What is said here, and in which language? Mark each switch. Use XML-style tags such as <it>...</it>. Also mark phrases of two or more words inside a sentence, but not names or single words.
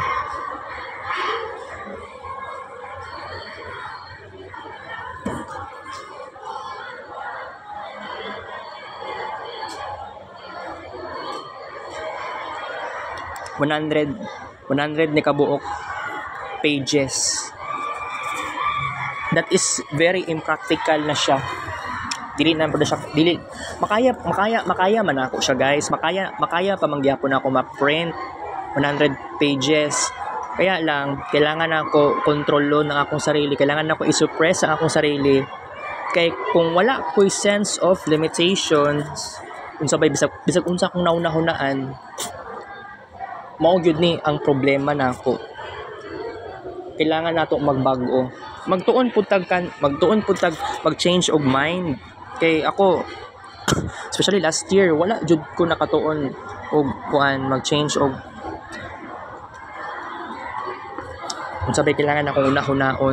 <ceb>$100 ni kabuok pages.</ceb> <en>That is very impractical na siya.</en> <ceb>Dili makaya man ako siya, guys. Makaya pa mangyapon ako ma-print 100 pages. Kaya lang kailangan ako kontrolon ang akong sarili. Kailangan ako i-suppress ang akong sarili. Kay kung wala ko'y</ceb> <en>sense of limitations,</en> <ceb>unsa bay bisag unsa akong naunahunaan, mao gyud ni ang problema nako. Kailangan nato magbago. Magtuon pud tag mag-change og mind. Kay ako especially last year wala jud ko nakatuon og mag-change og unsa bay kailangan akong una-hunaon.</ceb>